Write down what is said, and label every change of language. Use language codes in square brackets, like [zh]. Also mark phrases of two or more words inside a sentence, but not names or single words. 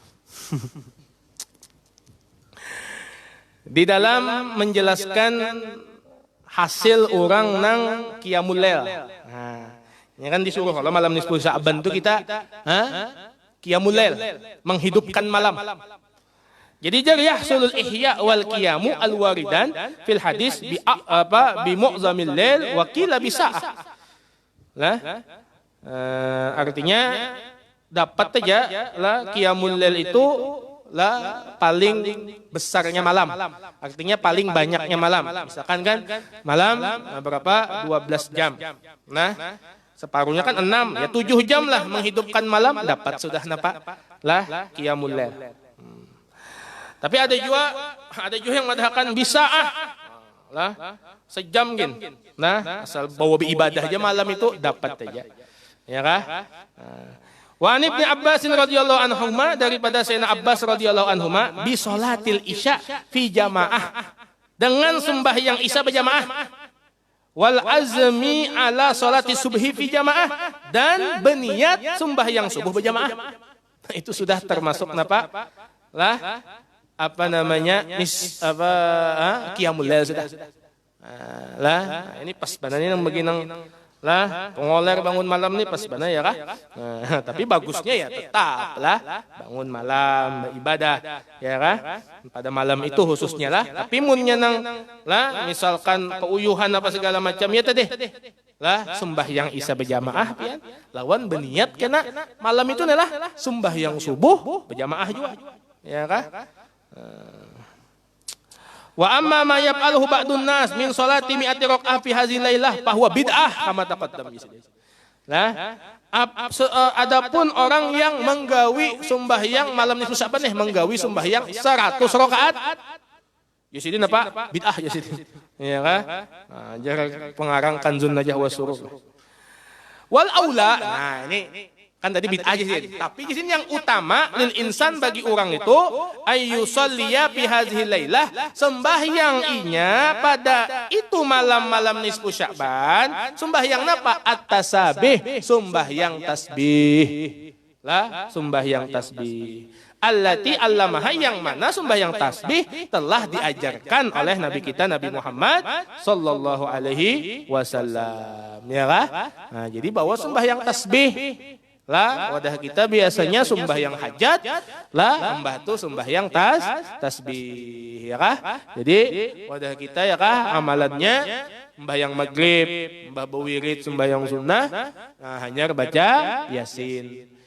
[bjn] Di dalam menjelaskan hasil orang nang [ar] قيام الليل. [bjn] Nah, ini kan disuruh kalau malam nisfu Sya'ban itu kita [ar] قيام الليل, [bjn] menghidupkan malam. [ar] Jadi يحصل الإحياء والقيام الوارد في الحديث بمعظم الليل وقيل بساعة. [bjn] Lah, artinya dapat aja lah [ar] قيام الليل [bjn] itu lah paling besarnya malam. Artinya paling banyaknya malam. Misalkan kan malam berapa? 12 jam. Nah, separuhnya kan 6, ya 7 jam lah menghidupkan malam dapat sudah napa? Lah [ar] قيام الليل. [bjn] Tapi ada juga yang mengatakan bisa lah sejam gin. Nah, asal bawa ibadah aja malam itu dapat aja. Ya kah? [ar] وعن ابن عباس رضي الله عنهما, [bjn] daripada Sayyidina Abbas [ar] رضي الله عنهما, بصلاة العشاء في جماعة, [bjn] dengan sembahyang isya berjamaah, [ar] والعزم على صلاة الصبح في جماعة, [bjn] dan berniat sembahyang subuh berjamaah. Nah, itu sudah termasuk napa? Lah apa namanya? [ar] قيام الليل [bjn] sudah. Lah, ini pas bananya yang beginang lah pengoler bangun malam nih pas benar ya kah? Nah, tapi bagusnya ya tetap lah bangun malam ibadah ya kah? Pada malam itu khususnya lah. Tapi munnya nang lah misalkan keuyuhan apa segala macam ya tadi lah sembahyang isya berjamaah pian lawan berniat kena malam itu nih lah sembahyang subuh berjamaah juga ya kah? [ar] وأما ما يفعله بعض الناس من صلاة مائة ركعة في هذه الليلة فهو بدعة كما تقدم. [bjn] Nah, adapun orang yang menggawi sembahyang malam nisfu Sya'ban menggawi sembahyang 100 rakaat. Ya sini apa? Bid'ah ya sini. Ya kan? Nah, jarak pengarang Kanzun Najah wa Surur. [ar] والأولى. [bjn] Nah, ini kan tadi bid'ah aja sih. Tapi di sini yang utama [ar] للإنسان [bjn] bagi orang itu [ar] أن يصلي في هذه الليلة, [bjn] sembahyang inya pada itu malam-malam nisfu Sya'ban, sembahyang apa? At-tasabih, sembahyang tasbih. Lah, sembahyang tasbih. [ar] التي علمها, [bjn] yang mana sembahyang tasbih telah diajarkan oleh Nabi kita Nabi Muhammad [ar] صلى الله عليه وسلم. [bjn] Ya kah? Nah, jadi bahwa sembahyang tasbih lah wadah kita biasanya sembahyang hajat lah mbah tu sembahyang tasbih ya kah. Jadi wadah kita ya kah amalannya sembahyang maghrib mbah bewirid sembahyang sunnah, nah hanya baca yasin.